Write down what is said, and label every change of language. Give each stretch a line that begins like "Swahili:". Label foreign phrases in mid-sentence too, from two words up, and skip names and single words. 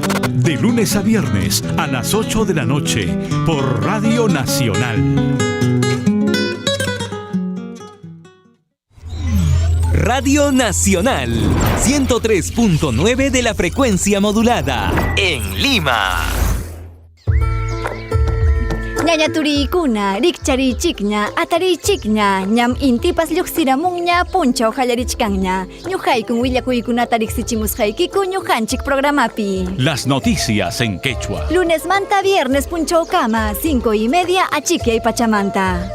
Spanish: De lunes a viernes a las 8 de la noche por Radio Nacional. Radio Nacional, 103.9 de la frecuencia modulada, en Lima.
Quechua: Ñaña turikuna, rikcharichikña, atarichikña, ñam intipas lluqsiramunña, punchaw hallarichkanña. Ñuqaykun willakuykunata riqsichimusqaykiku ñuqanchik programapi.
Spanish: Las noticias en quechua.
Quechua: Lunesmanta viernes punchawkama, 5:30 achikyay Pachamanta.